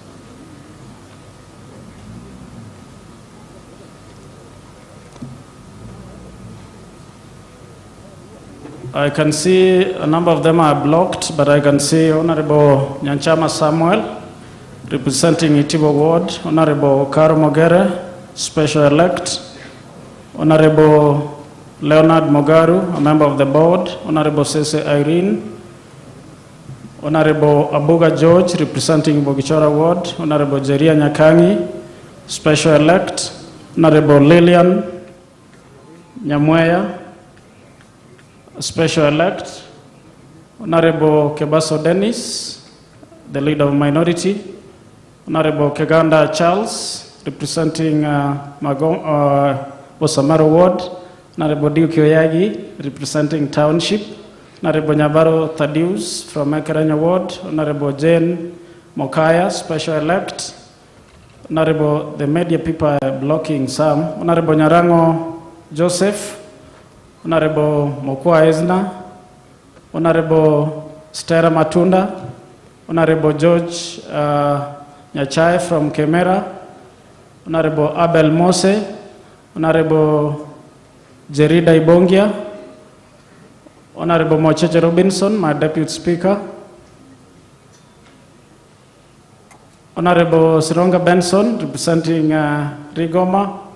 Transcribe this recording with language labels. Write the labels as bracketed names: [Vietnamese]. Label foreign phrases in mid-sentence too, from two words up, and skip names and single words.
[English] I can see a number of them are blocked, but I can see Honorable Nyanchama Samuel, representing Itibo Ward, Honorable Karo Mogere, Special Elect, Honorable Leonard Mogaru, a member of the board, Honorable Sese Irene, Honorable Abuga George, representing Bogichora Ward, Honorable Jeria Nyakangi, Special Elect, Honorable Lillian Nyamweya, Special Elect, Honorable Kebaso Dennis, the leader of minority, Honorable Keganda Charles, representing Bosamaro Ward, Honorable Duke Oyagi, representing Township, Honorable Nyabaro Thaddeus from Mekaranya Ward, Honorable Jane Mokaya, Special Elect, Honorable, the media people are blocking some, Honorable Nyarango Joseph, Honorable Mokwa Ezna, Honorable Stera Matunda, Honorable George Nyachai from Kemera, Honorable Abel Mose, Honorable Jerida Ibongia, Honorable Mocheche Robinson, my Deputy Speaker, Honorable Sironga Benson, representing Rigoma.